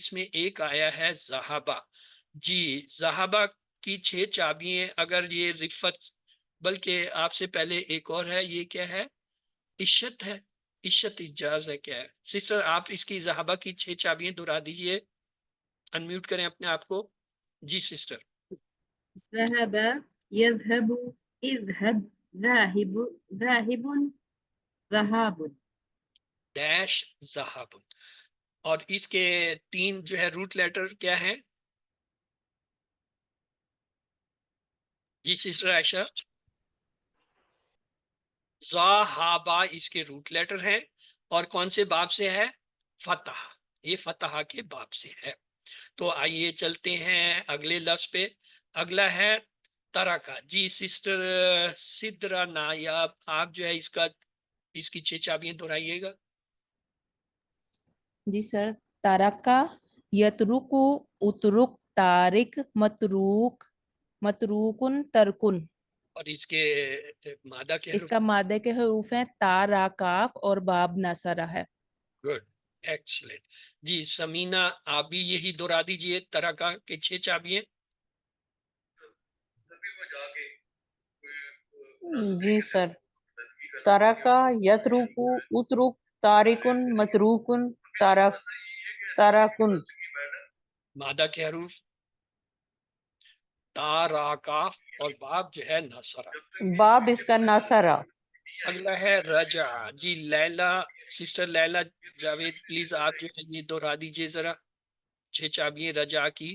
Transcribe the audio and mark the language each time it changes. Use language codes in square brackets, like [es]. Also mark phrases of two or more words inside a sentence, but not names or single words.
[ur] اس میں ایک آیا ہے ذہابہ. جی ذہابہ کی 6 چابیاں. اگر یہ رفت، بلکہ آپ سے پہلے ایک اور ہے، یہ کیا ہے؟ عشت ہے. عشت اجاز ہے. کیا ہے سسٹر؟ آپ اس کی ذہابہ کی 6 چابیاں دہرا دیجئے. انمیوٹ کریں اپنے آپ کو. جی سسٹر. [ar] ذهب يذهب اذهب ذاهب ذاهب ذهاب. [ur] ڈیش ذہاب. اور اس کے 3 جو ہے روٹ لیٹر کیا ہے؟ جی سسٹر عائشہ. ذہابہ اس کے روٹ لیٹر ہیں. اور کون سے باب سے ہے؟ فتح. یہ فتح کے باب سے ہے. تو آئیے چلتے ہیں اگلے لفظ پہ. اگلا ہے ترکا. جی سسٹر سدرا نایاب، آپ جو ہے اس کی 6 چابیاں دہرائیے گا. جی سر. [ar] تارکا، یترکو، اترک، تارک، متروک، متروکن، ترکن. [ur] اور اس کے مادہ کے اس کا مادے کے حروف ہیں تا، را، کاف اور باب ناصرہ ہے. [en] Good, excellent. [ur] جی سمینہ آپ بھی یہی دہرا دیجئے ترکا کے 6 چابیاں. جی سر. [ar] ترکا، یترکو، اترک، تارکن، متروکن، تارکن. [ur] مادہ کے حروف تا، را، کاف اور باب جو ہے ناصرہ. باب اس کا ناصرہ. اگلا ہے رجع. جی لیلا، سسٹر لیلا جاوید پلیز آپ جو ہے یہ دہرا دیجئے ذرا 6 چابیاں رجع کی.